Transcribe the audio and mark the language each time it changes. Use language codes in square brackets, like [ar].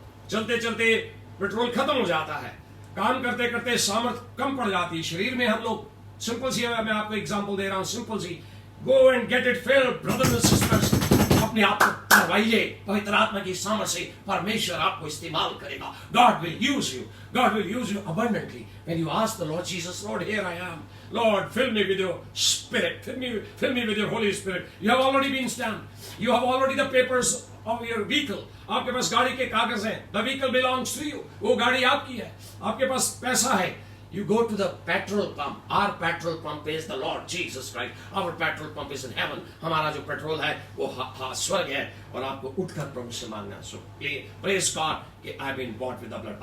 [hi] चलते चलते पेट्रोल खत्म हो जाता है, काम करते करते सामर्थ कम पड़ जाती है शरीर में. हम लोग सिंपल सी, मैं आपको एग्जांपल दे रहा हूं, simple C. [en] Go and get it filled brothers and sisters. [hi] अपने आप को भरवाइए पवित्र आत्मा की सामर्थ से. परमेश्वर आपको इस्तेमाल करेगा. [en] God will use you. God will use you abundantly. When you ask the Lord Jesus, Lord, here I am. Lord, fill me with your Spirit. Fill me with your Holy Spirit. You have already been stamped. You have already the papers of your vehicle. [hi] आपके पास गाड़ी के कागज हैं. [en] The vehicle belongs to you. [hi] वो गाड़ी आपकी है. आपके पास पैसा है. [en] You go to the petrol pump. Our petrol pump is the Lord Jesus Christ. Our petrol pump is in heaven. [hi] हमारा जो पेट्रोल है वो स्वर्ग है, और आपको उठकर प्रभु से मांगना. [en] So praise God कि I have been bought with the blood.